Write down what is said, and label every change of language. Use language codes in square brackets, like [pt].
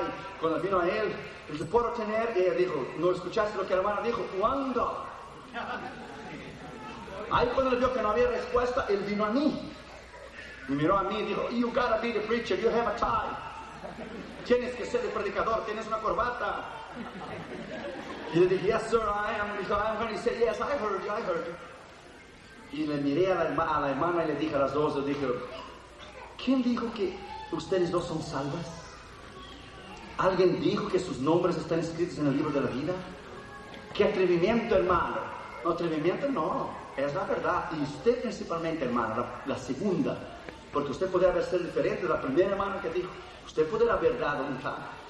[es] Y cuando vino a él, le dijo, ¿puedo tener? Y ella dijo, ¿no escuchaste lo que la hermana dijo? $1. Ahí cuando él vio que no había respuesta, él vino a mí. Y miró a mí y dijo, [en] you gotta be the preacher, you have a tie. [es] Tienes que ser el predicador, tienes una corbata. Y le dije, [en] yes sir, I am. Y dijo, I'm going to say, yes, I heard. [es] Y le miré a la hermana y le dije a las dos, le dije, ¿quién dijo que ustedes dos son salvas? ¿Alguien dijo que sus nombres están escritos en el libro de la vida? ¡Qué atrevimiento, hermano! No, atrevimiento no, es la verdad. Y usted principalmente, hermana, la segunda, porque usted podría haber sido diferente de la primera hermana que dijo, usted podría haber dado un tal.